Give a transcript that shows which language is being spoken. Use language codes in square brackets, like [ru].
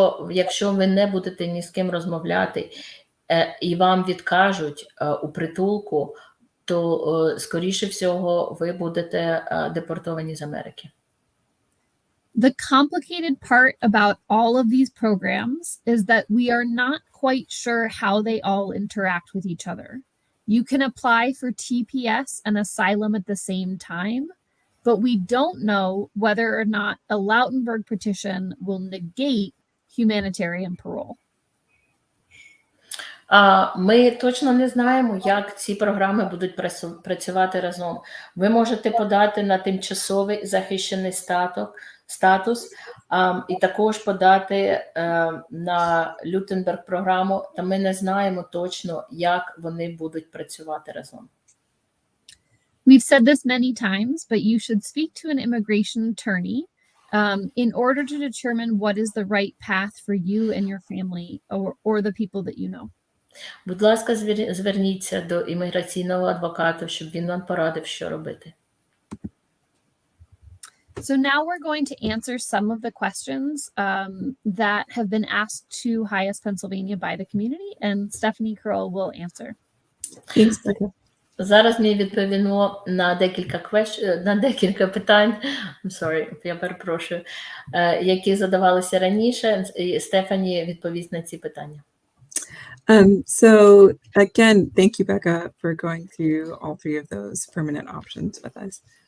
[uk] Якщо ви не будете ні з ким розмовляти і вам відкажуть у притулку, то, скоріше всього, ви будете депортовані з Америки. [en] The complicated part about all of these programs is that we are not quite sure how they all interact with each other. You can apply for TPS and asylum at the same time, but we don't know whether or not a Lautenberg petition will negate humanitarian parole. [uk] Ми точно не знаємо, як ці програми будуть працювати разом. Ви можете подати на тимчасовий захищений статус і також подати на Лютенберг програму, та ми не знаємо точно, як вони будуть працювати разом. [en] We've said this many times, but you should speak to an immigration attorney in order to determine what is the right path for you and your family or the people that you know. [uk] Будь ласка, зверніться до імміграційного адвоката, щоб він вам порадив, що робити. [en] So now we're going to answer some of the questions that have been asked to Highest Pennsylvania by the community, and Stephanie Curl will answer. [uk] Зараз ми відповімо на декілька питань, я перепрошую, які задавалися раніше, і Стефані відповість на ці питання. [en] So again, thank you, Becca, for going through all three of those permanent options with us.